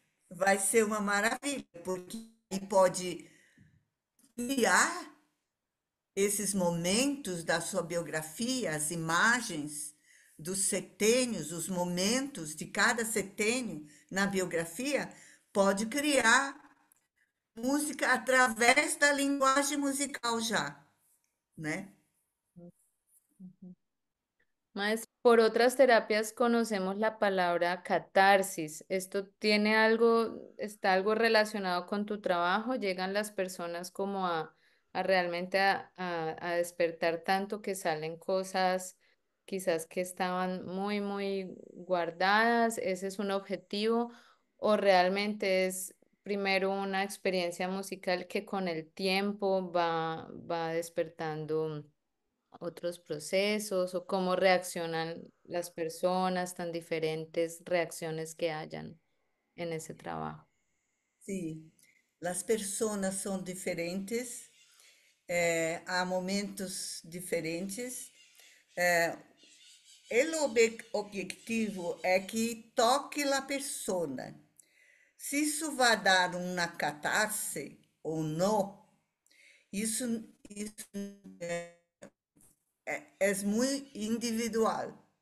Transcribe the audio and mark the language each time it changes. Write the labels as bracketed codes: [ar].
[pt] vai ser uma maravilha, porque pode criar esses momentos da sua biografia, as imagens dos setênios, os momentos de cada setênio na biografia, pode criar música através da linguagem musical já, né? [es] Ujú. Maestro, Por otras terapias conocemos la palabra catarsis. ¿Esto tiene algo, está algo relacionado con tu trabajo? ¿Llegan las personas como a realmente a despertar tanto que salen cosas quizás que estaban muy, muy guardadas? ¿Ese es un objetivo? ¿O realmente es primero una experiencia musical que con el tiempo va despertando otros procesos o cómo reaccionan las personas, tan diferentes reacciones que hayan en ese trabajo? [pt] Sim, as pessoas são diferentes, há momentos diferentes. Objetivo é que toque a pessoa. Se isso vai dar uma catarse ou não, isso é muito individual.